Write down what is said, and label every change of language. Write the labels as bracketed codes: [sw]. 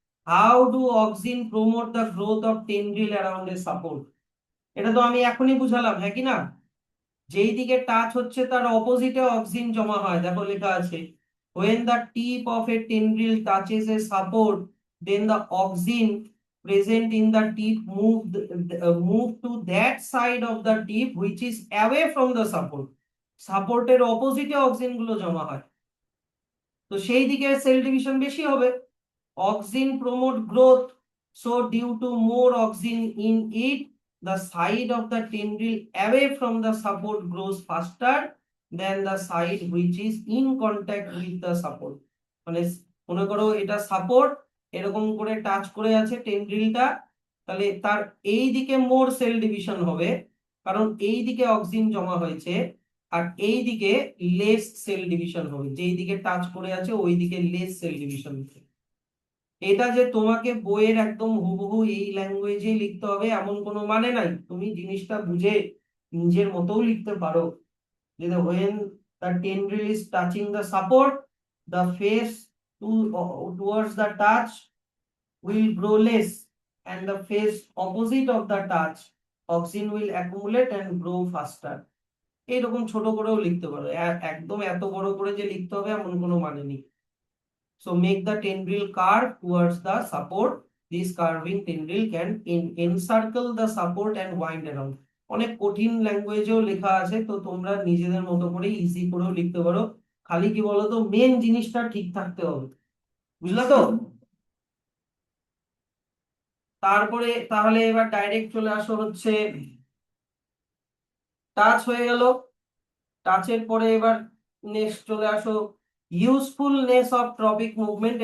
[en] How do auxin promote the growth of tendril around a support? [bn] এটা তো আমি এখনই বুঝালাম, হ্যাঁ কি না? যেই দিকে টাচ হচ্ছে তার অপোজিটে অক্সিন জমা হয়, দেখো লেখা আছে [en] when the tip of a tendril touches a support then the auxin present in the tip move to that side of the tip which is away from the support, [bn] সাপোর্টের অপোজিটে অক্সিন গুলো জমা হয়, তো সেই দিকে সেল ডিভিশন বেশি হবে। [en] Auxin promote growth, so due to more auxin in it, the side of the tendril away from the support grows faster than the side which is in contact with the support. [bn] মানে মনে করো এটা support, এরকম করে touch করে আছে টেন্ড্রিলটা, তাহলে তার এই দিকে মোর সেল ডিভিশন হবে, কারণ এই দিকে অক্সিন জমা হয়েছে, আর এই দিকে লেস সেল ডিভিশন হবে, যেই দিকে টাচ করে আছে ওই দিকে লেস সেল ডিভিশন হবে। এটা যে তোমাকে বইয়ের একদম হুবহু এই ল্যাঙ্গুয়েজে লিখতে হবে এমন কোনো মানে নাই, তুমি জিনিসটা বুঝে নিজের মতও লিখতে পারো। [en] যে when the tendril is touching the support, the face towards the touch will grow less, and the face opposite of the touch auxin will accumulate and grow faster. [bn] এইরকম ছোট করেও লিখতে পারো, একদম এত বড় করে যে লিখতে হবে এমন কোনো মানে নেই। [en] So make the tendril curve towards the support. This curving tendril can encircle the support and wind around. [bn] অনেক কঠিন ল্যাঙ্গুয়েজেও লেখা আছে, তো তোমরা নিজেদের মতো করে ইজি করেও লিখতে পারো, খালি কি বলতো মেন জিনিসটা ঠিক থাকতে হবে, বুঝলা তো? তারপরে তাহলে এবার ডাইরেক্ট চলে আসো হচ্ছে টাচ হয়ে গেল, টাচের পরে এবার নেক্সট চলে আসো [en] Usefulness of tropic movement.